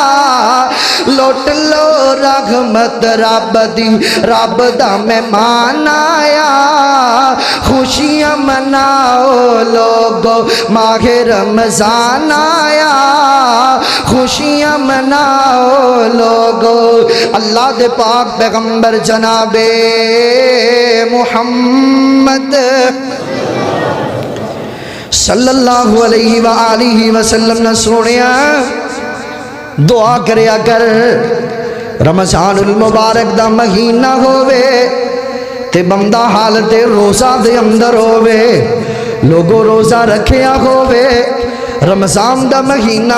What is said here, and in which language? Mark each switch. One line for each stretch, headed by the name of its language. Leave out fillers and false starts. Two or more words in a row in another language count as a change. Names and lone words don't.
Punjabi: ਲੁੱਟ ਲਓ ਰਹਿਮਤ ਰੱਬ ਦੀ, ਰੱਬ ਦਾ ਮਹਿਮਾਨ ਆਇਆ। ਖ਼ੁਸ਼ੀਆਂ ਮਨਾਓ ਲੋਕੋ ਮਾਹੇ ਰਮਜ਼ਾਨ ਆਇਆ। ਖ਼ੁਸ਼ੀਆਂ ਮਨਾਓ ਲੋਕੋ। ਅੱਲ੍ਹਾ ਦੇ ਪਾਕ ਪੈਗ਼ੰਬਰ ਜਨਾਬੇ ਮੁਹੰਮਦ
Arabic: صلى الله عليه وآله وسلم
Punjabi: ਨੇ ਸੁਣਿਆ ਦੁਆ ਕਰਿਆ ਕਰ। ਰਮਜ਼ਾਨੁਲ ਮੁਬਾਰਕ ਦਾ ਮਹੀਨਾ ਹੋਵੇ ਤੇ ਬੰਦਾ ਹਾਲਤ ਰੋਜ਼ਾ ਦੇ ਅੰਦਰ ਹੋਵੇ। ਲੋਕੋ ਰੋਜ਼ਾ ਰੱਖਿਆ ਹੋਵੇ। ਰਮਜ਼ਾਨ ਦਾ ਮਹੀਨਾ